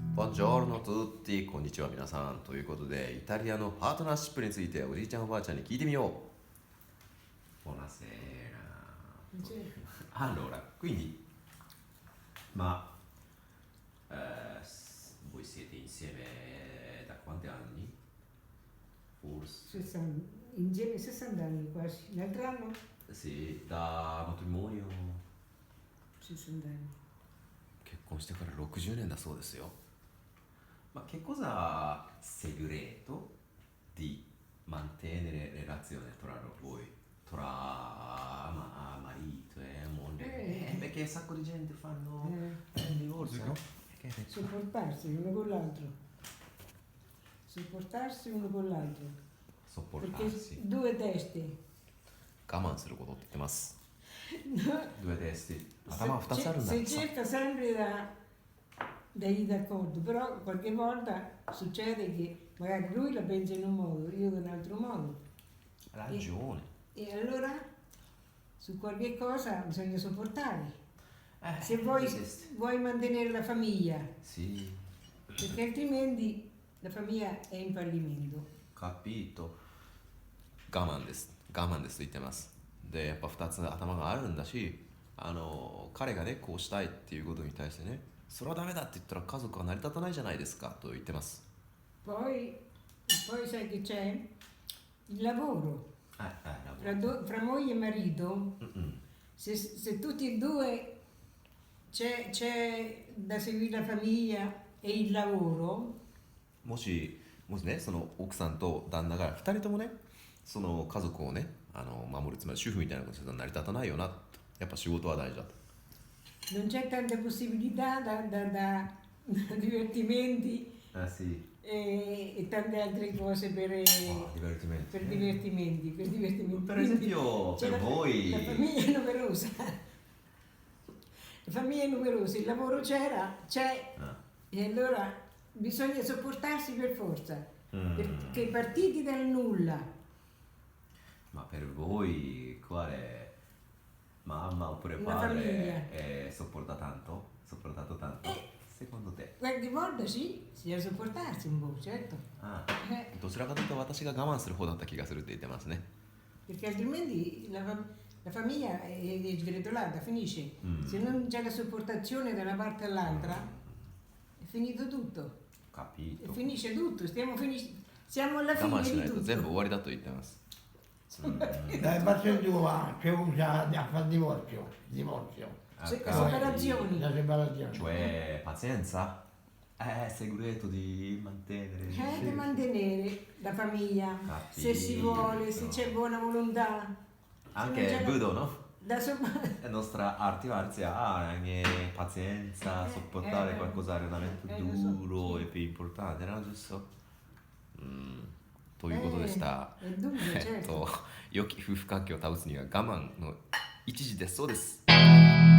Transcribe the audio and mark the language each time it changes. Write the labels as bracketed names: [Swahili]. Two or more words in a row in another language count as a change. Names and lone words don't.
[Italian] Buongiorno a tutti, [Japanese] こんにちは皆さん。ということで、イタリアのパートナーシップについておじいちゃんおばあちゃんに聞いてみよう。Buonasera. [Italian] Allora, quindi, ma voi siete insieme da quanti anni? Forse? 60, insieme 60 anni quasi. L'altro anno Sì, da matrimonio 60 anni. [Japanese] 結婚してから60年だそうですよ。 [Italian] Ma che cosa segreto di mantenere relazione tra voi? Tra marito e moglie? Perché un sacco di gente fanno il divorzio, no? Sopportarsi uno con l'altro. Sopportarsi uno con l'altro. Perché Sopportarsi. due teste. [Japanese] 我慢することって言ってます。 [Italian] due testi. [Japanese] 頭2つあるんだ。 [Italian] Si cerca sempre da ir d'accordo, però qualche volta succede che magari lui la pensa in un modo, io in un altro modo. Ragione. E allora su qualche cosa bisogna sopportare. Se vuoi mantenere la famiglia, Sì. perché altrimenti la famiglia è in fallimento. Capito. [Japanese] 我慢です。我慢ですと言ってます。で、やっぱ2つ頭があるんだし、彼がね、こうしたいっていうことに対してね、それはダメだって言ったら家族は成り立たないじゃないですかと言ってます。 [Italian] Poi sai che c'è il lavoro. Fra moglie e marito, se tutti e due c'è da seguire la famiglia e il lavoro. [Japanese] もしね、その奥さんと旦那が2人ともね、その家族をね、守る、つまり主婦みたいなことすると成り立たないよなと。やっぱ仕事は大事だと。 [Italian] Non c'è tanta possibilità da divertimenti sì. e tante altre cose per divertimenti. Per divertimenti. Per esempio, per voi... La famiglia è numerosa. La famiglia è numerosa, il lavoro c'è, e allora bisogna sopportarsi per forza, perché partiti dal nulla. Ma per voi quale mamma oppure La padre sopportato tanto? Secondo te? Qualche volta sì, bisogna sopportarsi un po', certo. [Japanese] どちらかというと私が我慢する方だった気がするって言ってますね。 [Italian] Perché altrimenti la famiglia è sgretolata, finisce. Se non c'è la sopportazione da una parte all'altra, è finito tutto. Capito. E finisce tutto, siamo alla fine [Japanese] 我慢し [Italian] di [Japanese] ないと [Italian] tutto. [Japanese] 全部終わりだと言ってます。 [Italian] Dai, parte tua che usa a fare divorzio. Separazioni. La separazione. Cioè, pazienza? Segreto di mantenere... Di mantenere la famiglia, se si vuole, se c'è buona volontà. Anche Budo, no? Da La nostra arte marziale ha anche pazienza, sopportare qualcosa veramente duro e più importante, no? Giusto? [Japanese] ということでした。良き夫婦関係を保つには我慢の一時です。そうです。